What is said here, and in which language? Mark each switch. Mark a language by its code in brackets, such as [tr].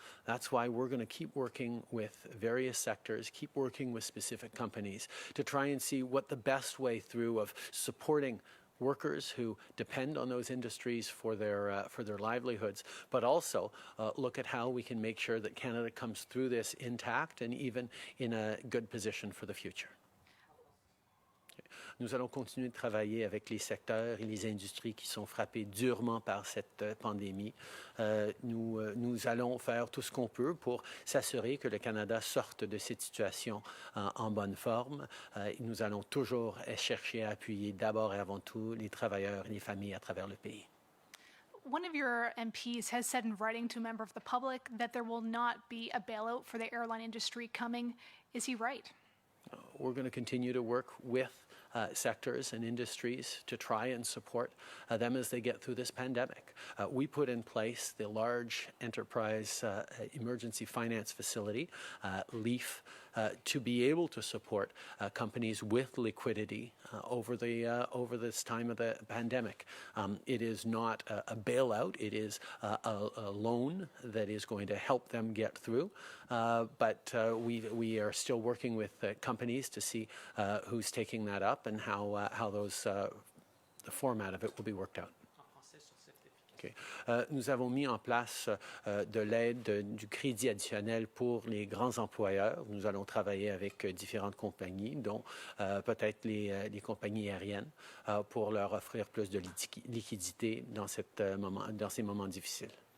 [en] That's why we're going to keep working with various sectors, keep working with specific companies to try and see what the best way through of supporting workers who depend on those industries for their livelihoods, but also look at how we can make sure that Canada comes through this intact and even in a good position for the future. [fr] Nous allons continuer de travailler avec les secteurs et les industries qui sont frappés durement par cette pandémie. Nous allons faire tout ce qu'on peut pour s'assurer que le Canada sorte de cette situation en bonne forme. Nous allons toujours chercher à appuyer d'abord et avant tout les travailleurs et les familles à travers le pays. [en] One of your MPs has said in writing to a member of the public that there will not be a bailout for the airline industry coming. Is he right? We're going to continue to work with sectors and industries to try and support them as they get through this pandemic. We put in place the large enterprise emergency finance facility, LEAF, to be able to support companies with liquidity over this time of the pandemic. It is not a bailout. It is a loan that is going to help them get through. But we are still working with companies to see who's taking that up and how the format of it will be worked out. Okay. [fr] Nous avons mis en place de l'aide, du crédit additionnel pour les grands employeurs. Nous allons travailler avec différentes compagnies, dont peut-être les compagnies aériennes, pour leur offrir plus de liquidité dans ces moments difficiles.